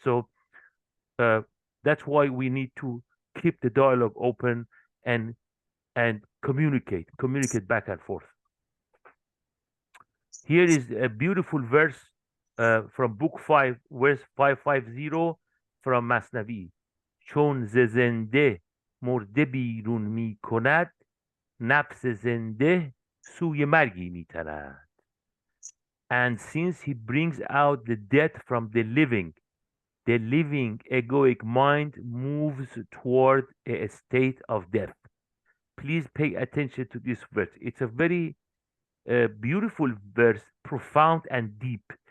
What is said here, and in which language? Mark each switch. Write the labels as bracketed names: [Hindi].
[English] So uh, that's why we need to keep the dialogue open and communicate back and forth. Here is a beautiful verse from book 5, verse 550 from Masnavi. [Persian] چون ز زنده مرده بیرون می کند نفس زنده سوی مرگی می تند. [English] And since he brings out the dead from the living egoic mind moves toward a state of death. Please pay attention to this verse. It's a very beautiful verse, profound and deep.